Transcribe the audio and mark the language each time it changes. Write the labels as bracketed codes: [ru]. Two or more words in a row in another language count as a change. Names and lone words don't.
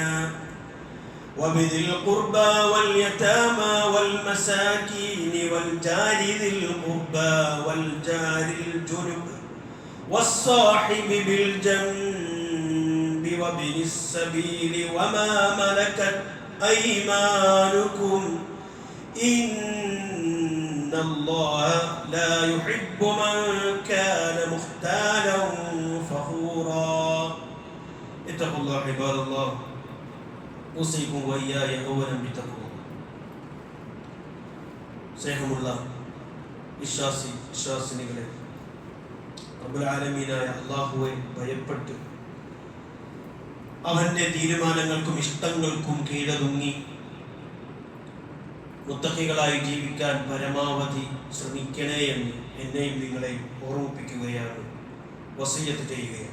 [ar] وبذي القربى واليتامى والمساكين والجار ذي القربى والجار الجنب والصاحب بالجنب وابن السبيل وما ملكت أيمانكم إن الله لا يحب من كان مختالا فخورا. اتقوا الله عباد الله، أوصيكم وإياي أولا بتقوى. [ml] സ്നേഹമുള്ള വിശ്വാസിനികളെ, [ar] رب العالمين [ml] അല്ലാഹുവെ ഭയപ്പെട്ട് അവന്റെ തീരുമാനങ്ങൾക്കും ഇഷ്ടങ്ങൾക്കും കീഴടങ്ങി മുത്തഖികളായി ജീവിക്കാൻ പരമാവധി ശ്രമിക്കണേ എന്ന് എന്നെയും നിങ്ങളെയും ഓർമ്മിപ്പിക്കുകയാണ്, വസിയ്യത്ത് ചെയ്യുകയാണ്.